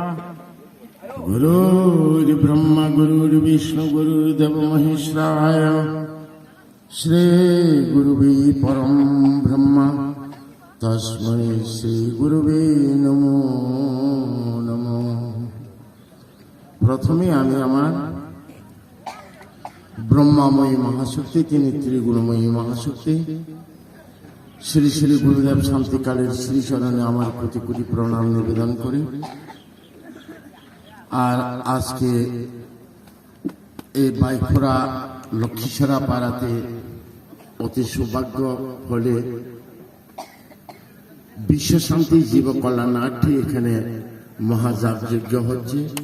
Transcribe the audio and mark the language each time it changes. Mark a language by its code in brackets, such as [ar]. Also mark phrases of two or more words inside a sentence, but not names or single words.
[sa] गुरुर्ब्रह्मा गुरुर्विष्णु गुरुर्देव महेश्वराय श्रीगुरुवे परं ब्रह्म तस्मै श्रीगुरुवे नमो नमः। [bn] প্রথমে আমি আমার ব্রহ্মময়ী মহাশক্তি তিনি ত্রিগুণময়ী মহাশক্তি শ্রী শ্রী গুরুদেব শান্তিকালের শ্রী চরণে আমার কোটি কোটি প্রণাম নিবেদন করি। আর আজকে এই বাইখোরা লক্ষ্মীছড়া পাড়াতে অতি সৌভাগ্য হলে বিশ্ব শান্তি জীব কল্যাণার্থে এখানে মহাযাগ যজ্ঞ হচ্ছে।